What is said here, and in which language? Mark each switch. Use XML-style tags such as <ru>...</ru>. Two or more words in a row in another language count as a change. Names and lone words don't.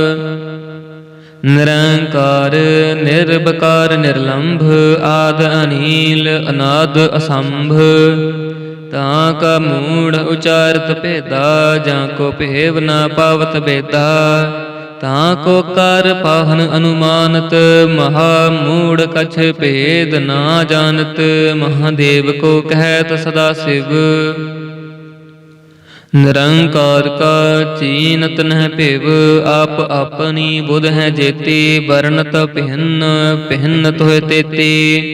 <pa>ਨਿਰੰਕਾਰ ਨਿਰਵਿਕਾਰ ਨਿਰਲੰਭ, ਆਦ ਅਨੀਲ ਅਨਾਦ ਅਸੰਭ। ਤਾਕਾ ਮੂੜ੍ਹ ਉਚਾਰਤ ਭੇਦਾ, ਜਾਕੋ ਭੇਵ ਨ ਪਾਵਤ ਬੇਦਾ। ਤਾਂ ਕੋ ਕਰ ਪਾਹਨ ਅਨੁਮਾਨਤ, ਮਹਾ ਮੂੜ ਕਛ ਭੇਦ ਨਾ ਜਾਣਤ। ਮਹਾਦੇਵ ਕੋ ਕਹਿਤ ਸਦਾ ਸਿਵ, ਨਿਰੰਕਾਰ ਕਾ ਚੀਨਤ ਨਹਿ ਭਿਵ। ਆਪ ਆਪਣੀ ਬੁਧ ਹੈ ਜੇਤੀ, ਬਰਨਤ ਭਿੰਨ ਭਿੰਨ ਤੋਹਿ ਤੇਤੀ।</pa>